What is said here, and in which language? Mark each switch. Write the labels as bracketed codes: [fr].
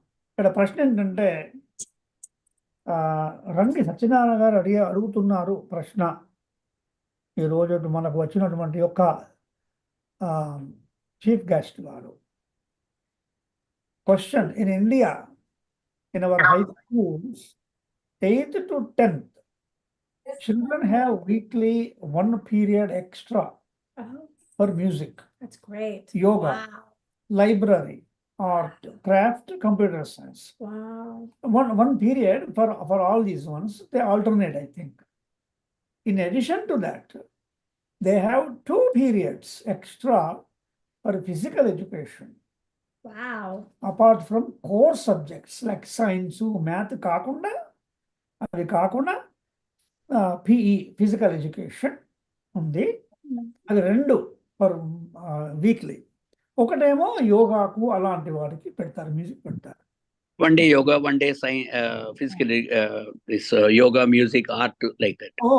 [te] ఇక్కడ ప్రశ్న ఏంటంటే రంగి సత్యనారాయణ గారు అడుగుతున్నారు ప్రశ్న. ఈరోజు మనకు వచ్చినటువంటి యొక్క చీఫ్ గెస్ట్ గారు. [en] Question: in India, in our high schools, 8th to 10th, children have weekly 1 period extra for music. That's great. Yoga, Wow. library, art, craft, computer science. Wow. One period for all these ones. They alternate, I think. In addition to that, they have 2 periods extra for physical education. Wow. Apart from core subjects like science, math [te] కాకుండా అవి కాకుండా [en] PE physical education ఉంది. అది 2 per weekly. [te] ఒకటేమో యోగాకు అలాంటి వాటికి పెడతారు, music పెడతారు. [en] 1 day yoga, 1 day physical this yoga, music, art, like that.